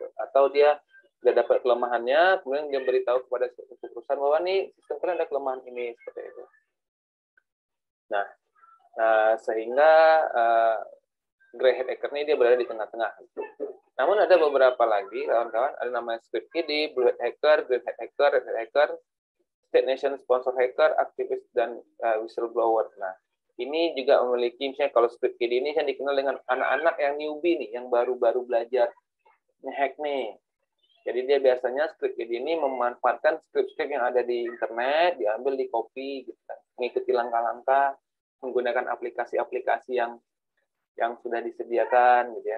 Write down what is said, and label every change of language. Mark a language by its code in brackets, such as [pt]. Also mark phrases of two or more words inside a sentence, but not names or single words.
[id] Atau dia sudah dapat kelemahannya, kemudian dia beritahu kepada suatu perusahaan bahwa nih sistem kalian ada kelemahan ini seperti itu. Nah, sehingga [en] grey hat hacker [id] ini dia berada di tengah-tengah. Namun ada beberapa lagi kawan-kawan, ada namanya [en] script kiddie, blue hat hacker, green hat hacker, red hat hacker, state nation sponsor hacker, [id] aktivis dan [en] whistleblower. [id] Nah, ini juga memiliki misalnya kalau [en] script kiddie [id] ini yang dikenal dengan anak-anak yang newbie nih, yang baru-baru belajar nge-hack nih. Jadi dia biasanya [en] script kiddie [id] ini memanfaatkan script-script yang ada di internet, diambil, di copy, gitu kan, mengikuti langkah-langkah, menggunakan aplikasi-aplikasi yang sudah disediakan, gitu ya.